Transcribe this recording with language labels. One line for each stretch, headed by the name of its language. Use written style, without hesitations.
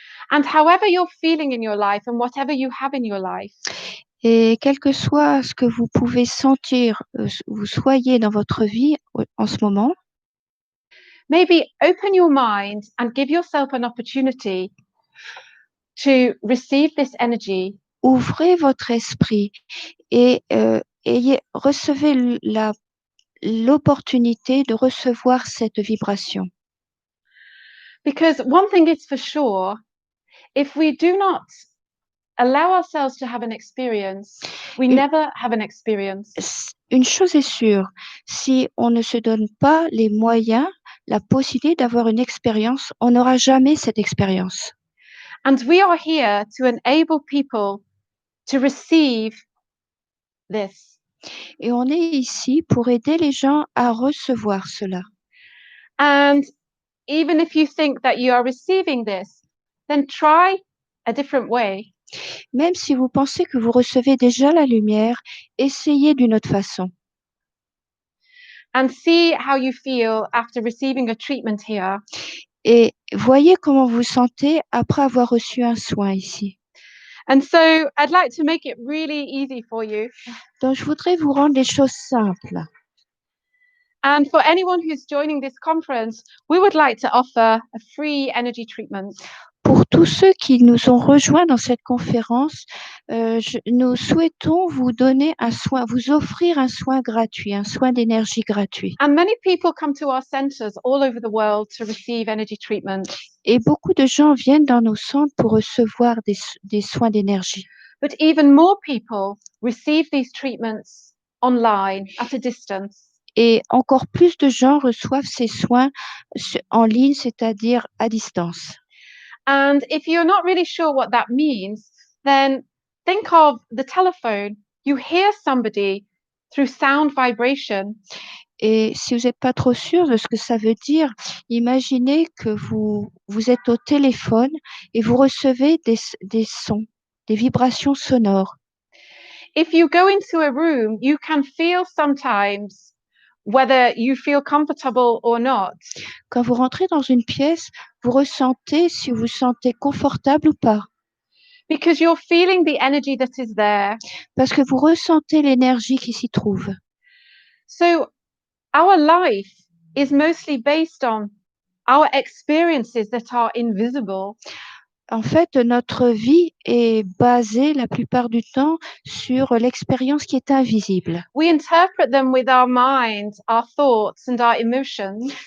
English: And however you're feeling in your life and whatever you have in your life,
French: Et quel que soit ce que vous pouvez sentir, vous soyez dans votre vie en ce moment,
English: maybe open your mind and give yourself an opportunity to receive this energy.
French: Ouvrez votre esprit et recevez l'opportunité de recevoir cette vibration.
English: Because one thing is for sure, if we do not allow ourselves to have an experience, we
French: Une-
English: never have an experience.
French: Une chose est sûre, si on ne se donne pas les moyens, la possibilité d'avoir une expérience, on n'aura jamais cette expérience.
English: And we are here to enable people to receive this.
French: Et on est ici pour aider les gens à recevoir cela.
English: And even if you think that you are receiving this, then try a different way.
French: Même si vous pensez que vous recevez déjà la lumière, essayez d'une autre façon.
English: And see how you feel after receiving a treatment here.
French: Et voyez comment vous sentez après avoir reçu un soin ici.
English: And so I'd like to make it really easy for you.
French: Donc, je voudrais vous rendre les choses simples.
English: And for anyone who's joining this conference, we would like to offer a free energy treatment.
French: Pour tous ceux qui nous ont rejoints dans cette conférence, nous souhaitons vous donner un soin, vous offrir un soin gratuit, un soin d'énergie gratuit.
English: And many people come to our centers all over the world to receive energy treatment.
French: Et beaucoup de gens viennent dans nos centres pour recevoir des soins d'énergie.
English: But even more people receive these treatments online at a distance.
French: Et encore plus de gens reçoivent ces soins en ligne, c'est-à-dire à distance.
English: And if you're not really sure what that means, then think of the telephone. You hear somebody through sound vibration.
French: Et si vous n'êtes pas trop sûr de ce que ça veut dire, imaginez que vous êtes au téléphone et vous recevez des sons, des vibrations sonores.
English: If you go into a room, you can feel sometimes whether you feel comfortable or not.
French: Quand vous rentrez dans une pièce, vous ressentez si vous vous sentez confortable ou pas.
English: Because you're feeling the energy that is there.
French: Parce que vous ressentez l'énergie qui s'y trouve.
English: So our life is mostly based on our experiences that are invisible.
French: En fait, notre vie est basée la plupart du temps sur l'expérience qui est invisible.
English: We interpret them with our mind, our thoughts and our emotions.